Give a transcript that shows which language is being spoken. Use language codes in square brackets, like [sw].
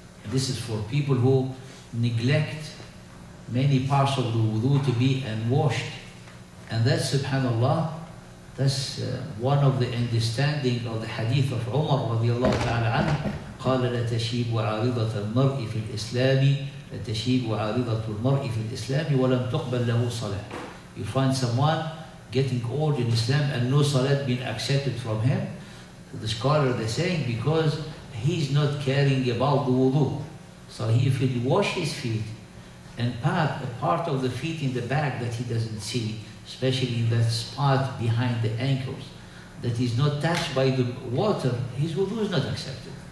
[en] This is for people who neglect many parts of the wudu to be unwashed. And that's, subhanAllah, that's one of the understanding of the hadith of Umar radiallahu ta'ala anhu. [ar] قال لتشيب عارضة المرء في الإسلام لتشيب عارضة المرء في الإسلام ولم تقبل له صلاة. [en] You find someone getting old in Islam and no salat being accepted from him. The scholar, they're saying because he's not caring about the wudu. So if he wash his feet and a part of the feet in the back that he doesn't see, especially in that spot behind the ankles, that is not touched by the water, his wudu is not accepted.